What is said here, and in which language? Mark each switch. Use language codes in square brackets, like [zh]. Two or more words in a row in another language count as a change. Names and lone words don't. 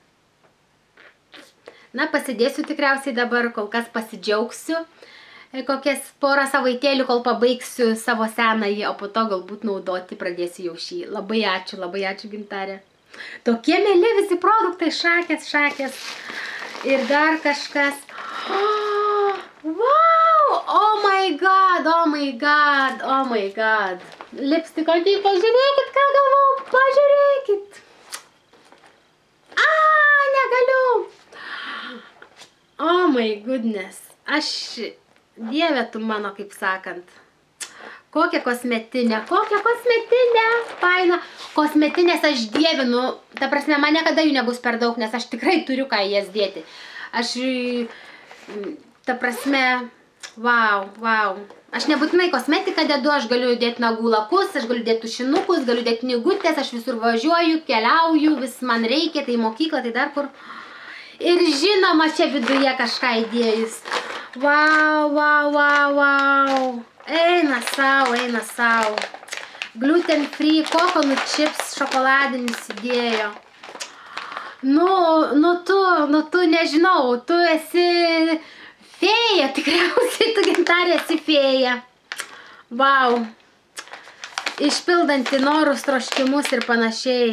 [lt] Pasidėsiu tikriausiai dabar, kol kas pasidžiaugsiu kokias porą savaitėlių, kol pabaigsiu savo senąjį, o po to galbūt naudoti pradėsiu jau šį. Labai ačiū, Gintarė. Tokie mėly visi produktai, šakės. Ir dar kažkas. [en] Wow! Oh my god. [lt] Lipstiko, pažiūrėkit, ką galvau, pažiūrėkit. Negaliu. [en] Oh my goodness. [lt] Dieve tu mano, kaip sakant. Kokia kosmetinė, faina. Kosmetinės aš dievinu, ta prasme, man niekada jų nebus per daug, nes aš tikrai turiu ką jas dėti. Ta prasme, wow. Aš nebūtinai kosmetiką dedu, aš galiu dėti nagų lakus, aš galiu dėti tušinukus, galiu dėti knygutės, aš visur važiuoju, keliauju, vis man reikia, tai mokyklą, tai dar kur. Ir žinoma, čia viduje kažką įdėjus. Wow. Eina sau. [en] Gluten free, coconut chips, [lt] šokoladinis įdėjo. Tu nežinau, tu esi fėja, tikriausiai tu, Gintarė, esi fėja. Wow. Išpildanti norus, troškimus ir panašiai.